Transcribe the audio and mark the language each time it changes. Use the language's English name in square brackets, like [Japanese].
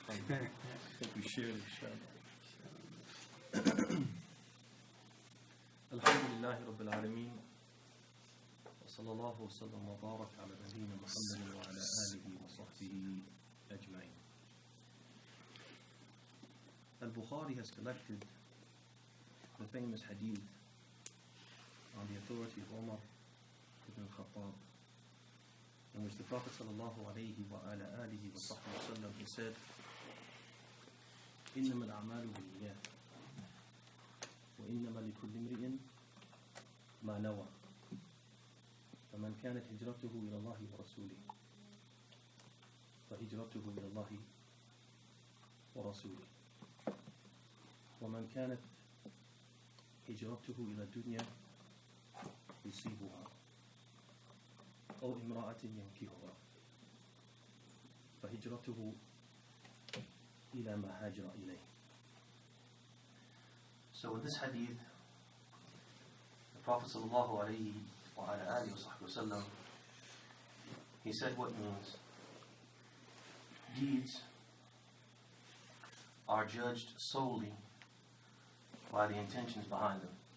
[English] I think we share it, inshallah. [Arabic] الحمد لله رب العالمين وصلى الله وسلم وبارك على نبينا محمد وعلى آله وصحبه أجمعين. [English] Al-Bukhari has collected the famous hadith on the authority of Umar ibn al-Khattab, in which the Prophet sallallahu alayhi wa ala alihi wa sahbihi wa sallam, he said, [Arabic] إنما الأعمال بالنيات وإنما لكل امرئ ما نوى فمن كانت هجرته إلى الله ورسوله فهجرته إلى الله ورسوله ومن كانت هجرته إلى الدنيا يصيبها أو امرأة ينكحها فهجرته إلى ما هاجر إليه. [English] So in this hadith, the Prophet sallallahu alayhi wa ala alihi wa sallam, he said what means deeds are judged solely by the intentions behind them.